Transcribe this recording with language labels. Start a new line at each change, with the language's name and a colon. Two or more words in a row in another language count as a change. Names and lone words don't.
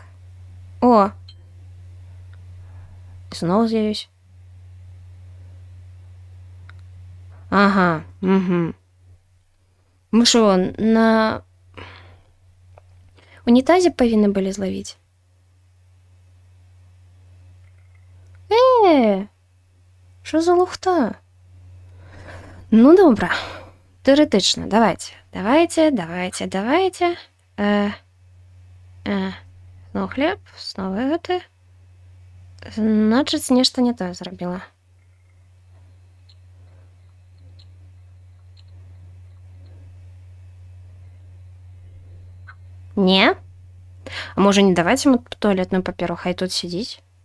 Belarusian: О. Зноў з'явіўся. Ага. Угу. Мы што, на унітазе павінны былі злавіць?
Ukrainian: Що за лухта? Ну, добра. Теоретично. Давайте.
Belarusian: Знову хлеб, знову гэты. Значыць, нешта не тое зрабіла. Не? А можа не даваць яму туалетную паперу, хай тут сядзіць?